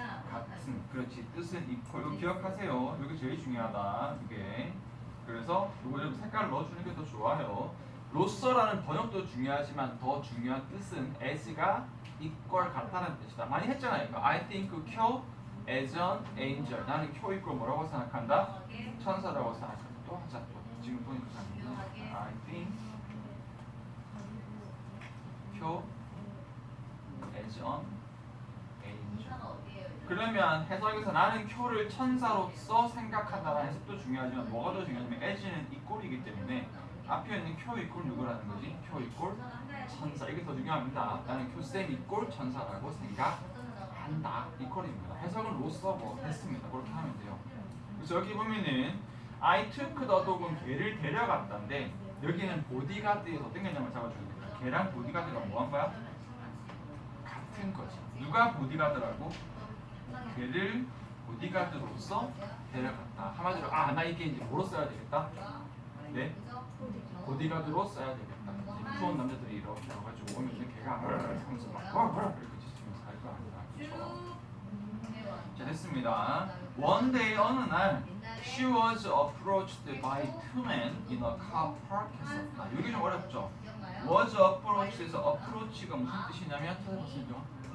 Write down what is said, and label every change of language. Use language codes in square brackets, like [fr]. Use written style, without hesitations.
[ko] 같은. 그렇지. 뜻은 equal. 이거 기억하세요. 이게 제일 중요하다. 이게. 그래서 이거 좀 색깔을 넣어주는 게 더 좋아요. 로서라는 번역도 중요하지만 더 중요한 뜻은 as가 equal 같다는 뜻이다. [en] 많이 했잖아요. I think Q as an angel. [ko] 나는 Q equal 뭐라고 생각한다? 천사라고 생각한다. 또 하자. 또 지금 보니까 [en] I think Q as an angel. [ko] 그러면 해석에서 나는 Q를 천사로서 생각한다는 해석도 중요하지만 뭐가 더 중요하냐면 as는 equal이기 때문에 앞에 있는 Q equal 누구라는 거지? Q equal 천사. 이게 더 중요합니다. 나는 Q 쌤 equal 천사라고 생각한다. equal입니다. 해석은 로서 했습니다. 그렇게 하면 돼요. 그래서 여기 보면은 I took the dog은 걔를 데려갔다인데 여기는 보디가드에서 어떤 개념을 잡아주는데 걔랑 보디가드가 뭐 한 거야? 같은 거지. 누가 누가 보디가드라고? 걔를 보디가드로서 데려갔다. 한마디로 나 이게 이제 뭐로 써야 되겠다? 네? 보디가드로 써야 되겠다. 무서운 남자들이 이렇게 와가지고 오면 걔가 하면서 막 이렇게 지치면서 할 거 아니야. 그렇죠? 자, 됐습니다. [en] One day [ko] 어느 날 [en] she was approached by two men in a car park [ko] 했었다. 이게 좀 어렵죠? was approach에서 approach가 무슨 뜻이냐면 찾아보시죠.